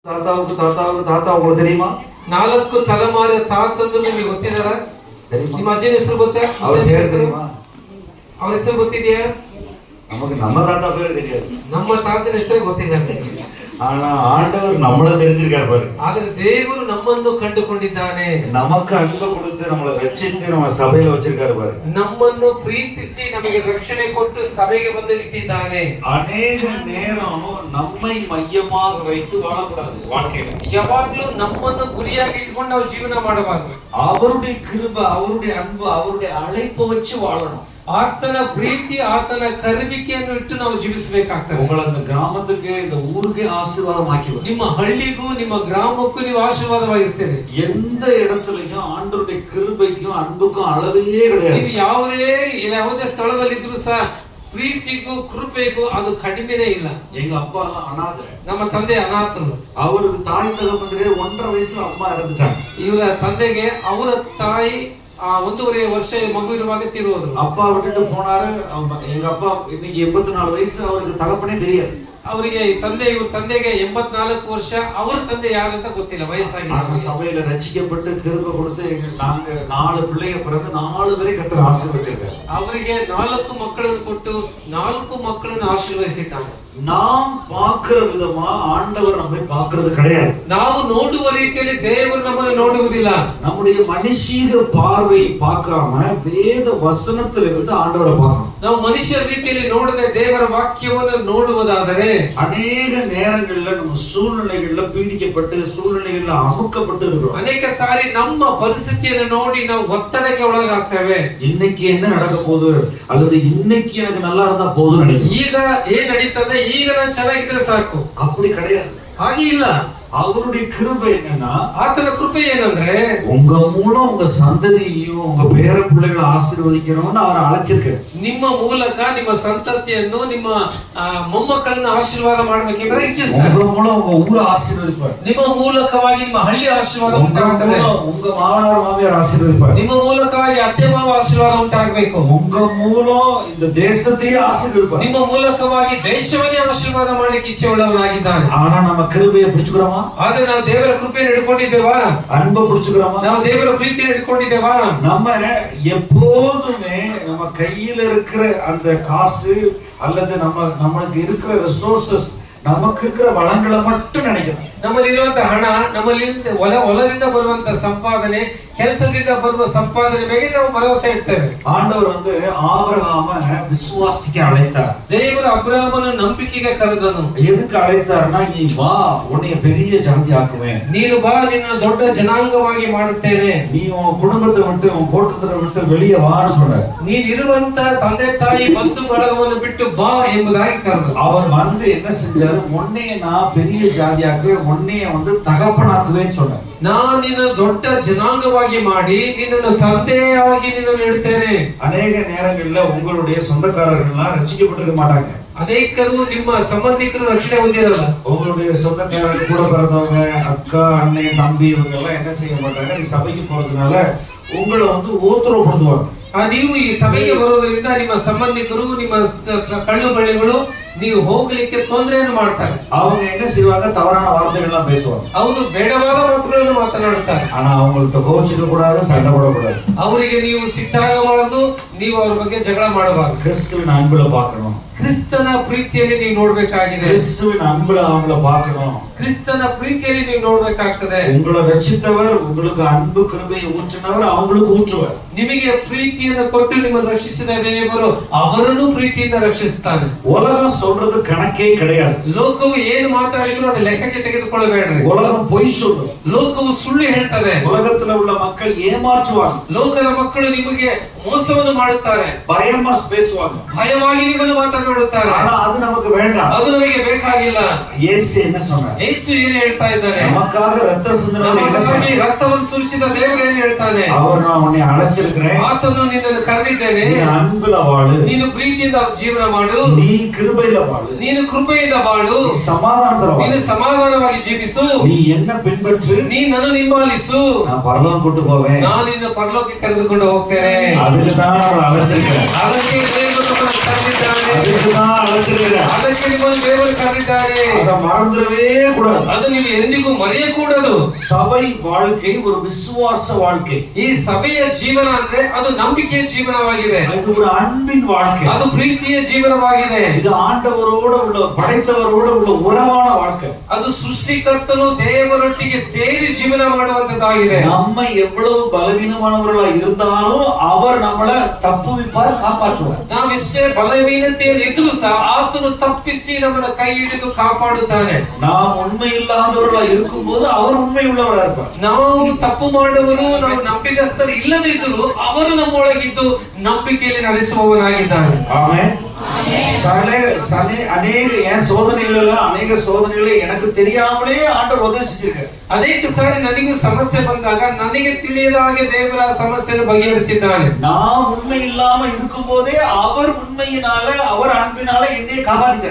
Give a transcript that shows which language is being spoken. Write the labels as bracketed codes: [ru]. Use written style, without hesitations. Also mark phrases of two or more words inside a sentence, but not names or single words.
[ta] தாத்தாவுக்கு தாத்தாவுக்கு தாத்தா உங்களுக்கு தெரியுமா? [kn] 4 ತಲೆಮಾರು ತಾತಂದ್ರು ನಿಮಗೆ ಗೊತ್ತಿದಾರ? ನಿಮ್ಮ ಅಜ್ಜನ ಹೆಸರು ಗೊತ್ತಾ? ಅವ್ರ ಹೆಸರು தெரியுமா? ಅವ್ರ ಹೆಸರು ಗೊತ್ತಿದೆಯಾ? [ta] நமக்கு நம்ம தாத்தா பேரு தெரியாது. [kn] ನಮ್ಮ ತಾತನ ಹೆಸರು ಗೊತ್ತಿಲ್ಲ. [ta] ஆனா ஆண்டவர் நம்மள தெரிஞ்சிருக்காரு பாரு. [kn] ಆದ್ರೆ ದೇವರು ನಮ್ಮನ್ನು ಕಂಡುಕೊಂಡಿದ್ದಾನೆ. [ta] நமக்கு அன்பு கொடுத்து நம்மளை ரட்சித்து நம்ம சபையில வச்சிருக்காரு பாரு. [kn] ನಮ್ಮನ್ನು ಪ್ರೀತಿಸಿ ನಮಗೆ ರಕ್ಷಣೆ ಕೊಟ್ಟು ಸಭೆಗೆ ಬಂದು ಇಟ್ಟಿದ್ದಾನೆ. [ta] ಅನೇಕ நேரம் நம்மை மையமாக வைத்து வாழக்கூடாது வாழ்க்கையில. [kn] ಯಾವಾಗಲೂ ನಮ್ಮನ್ನು ಗುರಿಯಾಗಿ ಇಟ್ಕೊಂಡು ನಾವು ಜೀವನ ಮಾಡಬಾರದು. [ta] அவருடைய கிருபை, அவருடைய அன்பு, அவருடைய அழைப்பை வச்சு வாழணும். [kn] ಆತನ ಪ್ರೀತಿ, ಆತನ ಕರೆಯುವಿಕೆಯನ್ನು ಇಟ್ಟು ನಾವು ಜೀವಿಸಬೇಕಾಗ್ತದೆ. [ta] உங்களை அந்த கிராமத்துக்கு இந்த ஊருக்கு ஆசீர்வாதமாக்கி [kn] ನಿಮ್ಮ ಹಳ್ಳಿಗೂ ನಿಮ್ಮ ಗ್ರಾಮಕ್ಕೂ ನೀವು ಆಶೀರ್ವಾದವಾಗಿರ್ತೀರಿ. [ta] எந்த இடத்துலயும் ஆண்டவருடைய கிருபைக்கும் அன்புக்கும் அளவே கிடையாது. [kn] ನೀವು ಯಾವುದೇ ಸ್ಥಳದಲ್ಲಿದ್ರೂ ಸಹ ಪ್ರೀತಿಗೂ ಕೃಪೆಗೂ ಅದು ಕಡಿಮೆನೇ ಇಲ್ಲ. [ta] எங்க அப்பா எல்லாம் அனாதை. [kn] ನಮ್ಮ ತಂದೆ ಅನಾಥರು. [ta] அவருக்கு தாய் தகப்பனே 1.5 வயசுல அம்மா இறந்துட்டாங்க. [kn] ಇವರ ತಂದೆಗೆ ಅವರ ತಾಯಿ 1.5 ವರ್ಷ ಮಗು ಇರುವಾಗ ತೀರೋದ್ರು. [ta] அப்பா விட்டுட்டு போனாரு. எங்க அப்பா இன்னைக்கு 84 வயசு. அவருக்கு தகப்பனே தெரியாது. [kn] ಅವರಿಗೆ ಇವ್ರ ತಂದೆಗೆ 84 ವರ್ಷ. ಅವರ ತಂದೆ ಯಾರಂತ ಗೊತ್ತಿಲ್ಲ, ವಯಸ್ಸಾಗಿ. [ta] சபையில ரட்சிக்கப்பட்டு கிருபை கொடுத்து நாங்க 4 பிள்ளைய பிறந்து 4 பேரை கர்த்தர் ஆசீர்வதிச்சிருக்காரு. [kn] ಅವರಿಗೆ 4 ಮಕ್ಕಳನ್ನು ಕೊಟ್ಟು 4 ಮಕ್ಕಳನ್ನು ಆಶೀರ್ವದಿಸಿದ್ದಾನೆ. [ta] நாம் பார்க்கிற விதமா ஆண்டவர் நம்மை பார்க்கிறது கிடையாது. [kn] ನಾವು ನೋಡುವ ರೀತಿಯಲ್ಲಿ ದೇವರು ನಮ್ಮನ್ನು ನೋಡುವುದಿಲ್ಲ. [ta] நம்முடைய மனுஷீக பார்வை பார்க்காம வேத வசனத்திலிருந்து ஆண்டவரை பார்க்கணும். [kn] ನಾವು ಮನುಷ್ಯ ರೀತಿಯಲ್ಲಿ ನೋಡದೆ ದೇವರ ವಾಕ್ಯವನ್ನು ನೋಡುವುದಾದರೆ [ta] ಅನೇಕ நேரங்கள்ல நம்ம சூழ்நிலைகள்ல பீடிக்கப்பட்டு சூழ்நிலைகள்ல அமுக்கப்பட்டு இருக்கிறோம். [kn] ಅನೇಕ ಸಾರಿ ನಮ್ಮ ಪರಿಸ್ಥಿತಿಯನ್ನು ನೋಡಿ ನಾವು ಒತ್ತಡಕ್ಕೆ ಒಳಗಾಗ್ತೇವೆ. [ta] இன்னைக்கு என்ன நடக்க போகுது, அல்லது இன்னைக்கு எனக்கு நல்லா இருந்தா போதும்னு நினைக்கிறேன். [kn] ಈಗ ಏನ್ ನಡೀತದೆ, ಈಗ ನಾನು ಚೆನ್ನಾಗಿದ್ರೆ ಸಾಕು. [ta] அப்படி கிடையாது. [kn] ಹಾಗೆ ಇಲ್ಲ. [ta] அவருடைய கிருபை என்னன்னா, [kn] ಆತನ ಕೃಪೆ ಏನಂದ್ರೆ [ta] உங்க மூலம் உங்க சந்ததியையும் உங்க பேர பிள்ளைகளை ஆசீர்வதிக்கணும்னு அவர் அழைச்சிருக்காரு. [kn] ನಿಮ್ಮ ಮೂಲಕ ನಿಮ್ಮ ಸಂತತಿಯನ್ನು, ನಿಮ್ಮ ಮೊಮ್ಮಕ್ಕಳನ್ನು ಆಶೀರ್ವಾದ ಮಾಡಬೇಕೆಂಬುದಾಗಿ ಇಚ್ಛಿಸ್ತಾರೆ. [ta] உங்க மூலம் உங்க ஊரை ஆசீர்வதிப்பார். [kn] ನಿಮ್ಮ ಮೂಲಕವಾಗಿ ನಿಮ್ಮ ಹಳ್ಳಿ ಆಶೀರ್ವಾದ ಉಂಟಾಗುತ್ತದೆ. [ta] உங்க மாமனார் மாமியார் ஆசீர்வதிப்பார். [kn] ನಿಮ್ಮ ಮೂಲಕವಾಗಿ ಅತ್ತೆ ಮಾವ ಆಶೀರ್ವಾದ ಉಂಟಾಗಬೇಕು. [ta] உங்க மூலம் இந்த தேசத்தையே ஆசீர்வதிப்பார். [kn] ನಿಮ್ಮ ಮೂಲಕವಾಗಿ ದೇಶವನ್ನೇ ಆಶೀರ್ವಾದ ಮಾಡಲಿಕ್ಕೆ ಇಚ್ಛೆ ಉಳ್ಳವನಾಗಿದ್ದಾನೆ. [ta] ஆனா நம்ம கிருபையை பிடிச்சுக்கிறோமா? [kn] ಆದ್ರೆ ನಾವು ದೇವರ ಕೃಪೆಯನ್ನು ಹಿಡ್ಕೊಂಡಿದ್ದೇವಾ? [ta] அன்பை பிடிச்சுக்கிறோமா? [kn] ನಾವು ದೇವರ ಪ್ರೀತಿಯನ್ನು ಹಿಡ್ಕೊಂಡಿದ್ದೇವಾ? [ta] நம்ம எப்போதுமே நம்ம கையில இருக்கிற அந்த காசு அல்லது நம்மளுக்கு இருக்கிற ரிசோர்சஸ், நமக்கு இருக்கிற வளங்களை மட்டும் நினைக்கிறோம். [kn] ನಮ್ಮಲ್ಲಿರುವಂತಹ ಹಣ, ನಮ್ಮಲ್ಲಿ ಹೊಲದಿಂದ ಬರುವಂತ ಸಂಪಾದನೆ, ಕೆಲಸದಿಂದ ಬರುವ ಸಂಪಾದನೆ ಮೇಲೆ ನಾವು ಭರವಸೆ ಇಡ್ತೇವೆ. [ta] ஆண்டவர் ஆபிரகாம விசுவாசிக்க அழைத்தார். [kn] ದೇವರು ಅಬ್ರಹಾಮನ ನಂಬಿಕೆಗೆ ಕರೆದನು. [ta] எதுக்கு அழைத்தார்னா, நீ வா, உன்னை பெரிய ஜாதி ஆக்குவேன். [kn] ನೀನು ಬಾ, ನಿನ್ನ ದೊಡ್ಡ ಜನಾಂಗವಾಗಿ ಮಾಡುತ್ತೇನೆ. [ta] நீ உன் குடும்பத்தை விட்டு உன் கூட்டத்தை விட்டு வெளியே வான்னு சொன்னார். [kn] ನೀನಿರುವಂತ ತಂದೆ ತಾಯಿ ಬಂಧು ಬಳಗವನ್ನು ಬಿಟ್ಟು ಬಾ ಎಂಬುದಾಗಿ ಕರೆದನು. [ta] அவர் என்ன செஞ்சாரு, உன்னைய நான் பெரிய ஜாதியாக்குவேன், உன்னைய தகப்பனாக்குவேன்னு சொன்னார். [kn] ನಾನು ನಿನ್ನ ದೊಡ್ಡ ಜನಾಂಗವಾಗಿ ಮಾಡಿ ನಿನ್ನನ್ನು ತಂದೆಯಾಗಿ ನಿನ್ನನ್ನು ಇಡ್ತೇನೆ. [ta] அநேக நேரங்கள்ல உங்களுடைய சொந்தக்காரர்கள்லாம் ரட்சிக்கப்பட்டிருக்க மாட்டாங்க. [kn] ಅನೇಕರು ನಿಮ್ಮ ಸಂಬಂಧಿಕರು ರಕ್ಷಣೆ ಹೊಂದಿರಲ್ಲ. [ta] உங்களுடைய சொந்தக்காரர்கள் கூட பிறந்தவங்க, அக்கா, அண்ணன், தம்பி, இவங்க எல்லாம் என்ன செய்ய மாட்டாங்க, நீ சபைக்கு போறதுனால உங்களை ஊத்துறப்படுத்துவாங்க. [kn] ನೀವು ಈ ಸಭೆಗೆ ಬರೋದ್ರಿಂದ ನಿಮ್ಮ ಸಂಬಂಧಿಕರು, ನಿಮ್ಮ ಕಳ್ಳು ಬಳ್ಳಿಗಳು ನೀವು ಹೋಗ್ಲಿಕ್ಕೆ ತೊಂದರೆಯನ್ನು ಮಾಡ್ತಾರೆ. [ta] அவங்க என்ன செய்வாங்க, தவறான வார்த்தைகள்லாம் பேசுவாங்க. [kn] ಅವರು ಬೇಡವಾದ ಮಾತುಗಳನ್ನು ಮಾತನಾಡುತ್ತಾರೆ. [ta] ஆனா அவங்கள்ட்ட கோச்சிக்க கூடாது, சண்டை போடக்கூடாது. [kn] ಅವರಿಗೆ ನೀವು ಸಿಟ್ಟಾಗಬಾರದು, ನೀವು ಅವ್ರ ಬಗ್ಗೆ ಜಗಳ ಮಾಡಬಾರದು. [ta] கிறிஸ்துவின் அன்புல பார்க்கணும். [kn] ಕ್ರಿಸ್ತನ ಪ್ರೀತಿಯಲ್ಲಿ ನೀವು ನೋಡ್ಬೇಕಾಗಿದೆ. [ta] கிறிஸ்துவின் அன்புல அவங்கள பார்க்கணும். [kn] ಕ್ರಿಸ್ತನ ಪ್ರೀತಿಯಲ್ಲಿ ನೀವು ನೋಡ್ಬೇಕಾಗ್ತದೆ. [ta] உங்களை ரட்சித்தவர், உங்களுக்கு அன்பு கிருபையை ஊற்றினவர், அவங்களுக்கு ஊற்றுவார். [kn] ನಿಮಗೆ ಪ್ರೀತಿಯನ್ನು ಕೊಟ್ಟು ನಿಮ್ಮನ್ನು ರಕ್ಷಿಸಿದ ದೇವರು ಅವರನ್ನು ಪ್ರೀತಿಯಿಂದ ರಕ್ಷಿಸುತ್ತಾನೆ. [ta] உலகம் சொல்றது கணக்கே கிடையாது. [kn] ಲೋಕವು ಏನು ಮಾತಾಡಿದ್ರು ಅದು ಲೆಕ್ಕಕ್ಕೆ ತೆಗೆದುಕೊಳ್ಳಬೇಡ್ರಿ. [ta] உலகம் பொய் சொல்லும். [kn] ಲೋಕವು ಸುಳ್ಳು ಹೇಳ್ತದೆ. [ta] உலகத்துல உள்ள மக்கள் ஏமாற்றுவாங்க. [kn] ಲೋಕದ ಮಕ್ಕಳು ನಿಮಗೆ ಮೋಸವನ್ನು ಮಾಡುತ್ತಾರೆ. [ta] பயமா பேசுவாங்க. [kn] ಭಯವಾಗಿ ನಿಮ್ಮನ್ನು ಮಾತನಾಡುತ್ತಾರೆ. [ta] ஆனா அது நமக்கு வேண்டாம். [kn] ಅದು ನಮಗೆ ಬೇಕಾಗಿಲ್ಲ. [ta] இயேசு என்ன சொன்னார்? [kn] ಯೇಸು ಏನು ಹೇಳ್ತಾ ಇದ್ದಾರೆ? [ta] நமக்காக ரத்த சிந்தினவர் என்ன சொன்னார்? [kn] ರಕ್ತವನ್ನು ಸುರಿಸಿದ ದೇವರು ಏನು ಹೇಳ್ತಾನೆ? [ta] அவர் நான் உன்னை அழைச்சிருக்கிறேன், [kn] ಆತನು ನಿನ್ನನ್ನು ಕರೆದಿದ್ದೇನೆ, [ta] நீ அன்புல வாழு, [kn] ನೀನು ಪ್ರೀತಿಯಿಂದ ಜೀವನ ಮಾಡು, [ta] நீ கிருபையில வாழு, [kn] ನೀನು ಕೃಪೆಯಿಂದ ಬಾಳು, [ta] நீ சமாதானத்துல வாழு, [kn] ನೀನು ಸಮಾಧಾನವಾಗಿ ಜೀವಿಸು, [ta] நீ என்ன பின்பற்று, [kn] ನೀ ನನ್ನನ್ನು ಹಿಂಬಾಲಿಸು, [ta] நான் பரலோகம் கூட்டு போவேன், [kn] ನಾನು ನಿನ್ನ ಪರಲೋಕಕ್ಕೆ ಕರೆದುಕೊಂಡು ಹೋಗ್ತೇನೆ. [ta] அதுக்கு தான் அவரை அழைச்சிருக்கிறேன். [kn] ಅದಕ್ಕೆ ದೇವರು ನಮ್ಮನ್ನು ಕರೆದಿದ್ದಾನೆ. [ta] அதுக்குதான் அழைச்சிருக்கிறேன். [kn] ಅದಕ್ಕೆ ನಿಮ್ಮನ್ನು ದೇವರು ಕರೆದಿದ್ದಾರೆ. [ta] அதை மறந்துடவே கூடாது. [kn] ಅದು ನೀವು ಎಂದಿಗೂ ಮರೆಯಕೂಡದು. [ta] சபை வாழ்க்கை ஒரு விசுவாச வாழ்க்கை. [kn] ಈ ಸಭೆಯ ಜೀವನ ಅಂದ್ರೆ ಅದು ನಂಬಿಕೆಯ ಜೀವನವಾಗಿದೆ. [ta] இது ஒரு அன்பின் வாழ்க்கை. [kn] ಅದು ಪ್ರೀತಿಯ ಜೀವನವಾಗಿದೆ. [ta] இது ஆண்டவரோட உள்ள படைத்தவரோட உள்ள உறவான வாழ்க்கை. [kn] ಅದು ಸೃಷ್ಟಿಕರ್ತನು ದೇವರೊಟ್ಟಿಗೆ ಸೇರಿ ಜೀವನ ಮಾಡುವಂತದ್ದಾಗಿದೆ. [ta] நம்ம எவ்வளவு பலவீனமானவர்களா இருந்தாலும் அவர் நம்மளை தப்புவிப்பார், காப்பாற்றுவார். [kn] ನಾವೆಷ್ಟೇ ಬಲವೀನತೆಯಲ್ಲಿ ಇದ್ರೂ ಸಹ ಆತನು ತಪ್ಪಿಸಿ ನಮ್ಮನ್ನ ಕೈ ಹಿಡಿದು ಕಾಪಾಡುತ್ತಾನೆ. [ta] நாம் உண்மை இல்லாதவர்களா இருக்கும்போது அவர் உண்மை உள்ளவரா இருப்பார். [kn] ನಾವು ತಪ್ಪು ಮಾಡುವವರು, ನಾವು ನಂಬಿಕಸ್ಥರು ಇಲ್ಲದಿದ್ದರೂ ಅವರು ನಮ್ಮೊಳಗಿದ್ದು ನಂಬಿಕೆಯಲ್ಲಿ ನಡೆಸುವವನಾಗಿದ್ದಾನೆ. [ta] ஆமென். என் சோதனைகள் அநேக சோதனைகளை எனக்கு தெரியாமலே ஆண்டவர் உதவி செஞ்சிருக்காரு. [kn] ಅನೇಕ ಸಾರಿ ನನಗೂ ಸಮಸ್ಯೆ ಬಂದಾಗ ನನಗೆ ತಿಳಿಯದ ಹಾಗೆ ದೇವರ ಸಮಸ್ಯೆಯನ್ನು ಬಗೆಹರಿಸಿದ್ದಾನೆ. [ta] நான் உண்மை இல்லாம இருக்கும் போதே அவர் உண்மையினால அவர் அன்பினால என்னை காப்பாத்திட்டார்.